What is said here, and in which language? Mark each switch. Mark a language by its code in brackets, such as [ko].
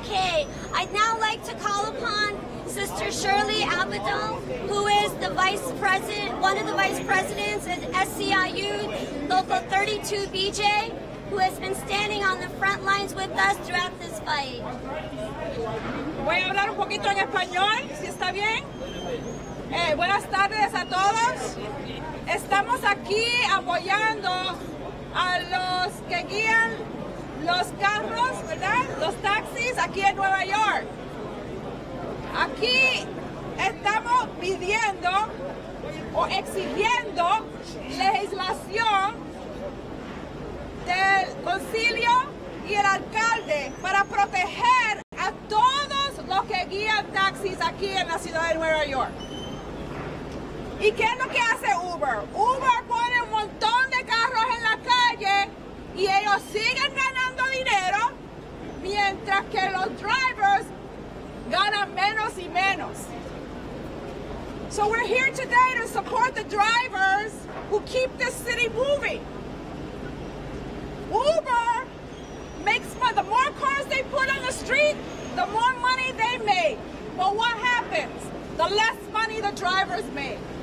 [en] Okay, I'd now like to call upon Sister Shirley Abadal, who is the vice president, one of the vice presidents at SCIU Local 32 BJ, who has been standing on the front lines with us throughout this fight. [es] Voy a hablar un poquito en español, si está bien. Buenas tardes a todos. Estamos aquí apoyando a los que guían los carros, ¿verdad? Los taxis aquí en Nueva York. Aquí estamos pidiendo o exigiendo legislación del concilio y el alcalde para proteger a todos los que guían taxis aquí en la ciudad de Nueva York. ¿Y qué es lo que hace Uber? Uber pone un montón de carros en la calle y ellos siguen ganando dinero mientras que los drivers ganan menos y menos. [en] So we're here today to support the drivers who keep this city moving. Uber makes money. The more cars they put on the street, the more money they make. But what happens? The less money the drivers make.